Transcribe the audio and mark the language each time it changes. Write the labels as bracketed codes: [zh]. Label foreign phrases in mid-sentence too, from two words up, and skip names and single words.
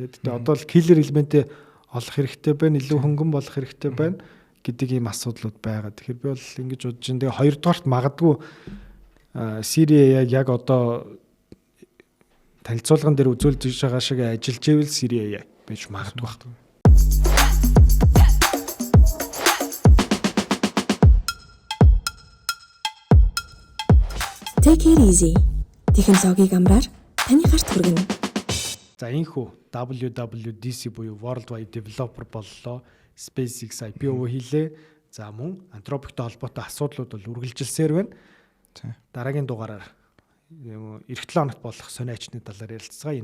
[mn] Тэгээд одоо л [en] killer element [mn] олох хэрэгтэй байна, илүү хөнгөн болох хэрэгтэй байна гэдэг ийм асуудлууд байгаа. Тэгэхээр би бол ингэж бодож байна. Тэгээ хоёрдугаарт магадгүй Siri яг одоо танилцуулган дээр үзүүлж байгаа шиг ажиллаж ивэл Siri байж магадгүй байна. [en] Take it easy. [mn] Технологиг амраар таны гарт хүргэнэ. За энэхүү WWDC буюу [en] Worldwide Developer [mn] боллоо. SpaceX IPO хийлээ. За мөн Anthropic-тэй холбоотой асуудлууд бол үргэлжилсээр байна. Дараагийн дугаараар эх 7 хоногт болох сони ачны талаар ярилцгаая.